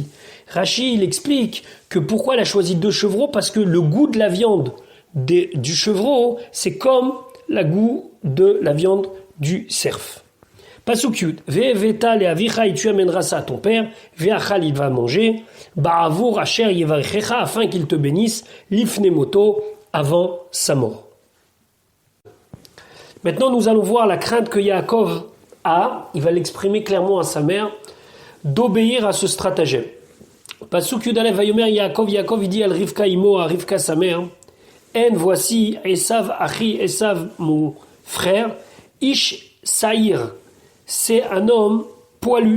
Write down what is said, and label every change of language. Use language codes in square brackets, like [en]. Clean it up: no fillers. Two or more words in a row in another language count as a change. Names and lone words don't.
[fr] Rashi, il explique que pourquoi elle a choisi 2 chevreaux, parce que le goût de la viande du chevreau, c'est comme le goût de la viande du cerf. [he] פסוק יוד. והבאת לאביך, [fr] et tu amèneras ça à ton père. Ve'achal, il va manger. [he] בעבור אשר יברכך, [fr] afin qu'il te bénisse. Lifnemoto, avant sa mort. Maintenant, nous allons voir la crainte que Yaakov a, il va l'exprimer clairement à sa mère, d'obéir à ce stratagème. [he] פסוק יוד למד ויאמר יעקב, [fr] il dit [he] אל רבקה אמו, [fr] à Rivka sa mère, En, voici [he] עשו אחי, [fr] Esav mon frère, [he] איש שעיר, [fr] c'est un homme poilu.